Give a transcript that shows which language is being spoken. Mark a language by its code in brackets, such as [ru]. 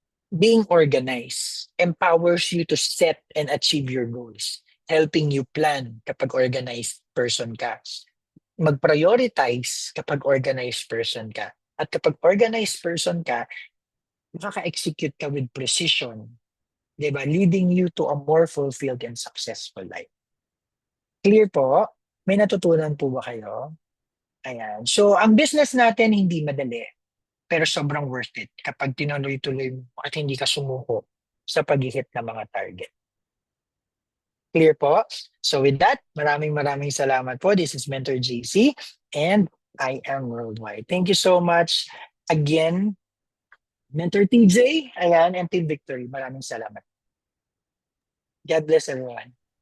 [en] Being organized empowers you to set and achieve your goals, helping you plan [tl] kapag organized person ka. Mag-prioritize kapag organized person ka. At kapag organized person ka, makaka-execute ka [en] with precision, [tl] 'di ba? [en] Leading you to a more fulfilled and successful life. [tl] Clear po? May natutunan po ba kayo? Ayan. So, ang business natin hindi madali, pero sobrang worth it kapag tinuloy-tuloy mo at hindi ka sumuko sa pag-hit ng mga target. Clear po? [en] So with that, [tl] maraming salamat po. [en] This is Mentor JC and I am worldwide. Thank you so much again, Mentor TJ, ayan, and Team Victory. [tl] Maraming salamat. [en] God bless everyone.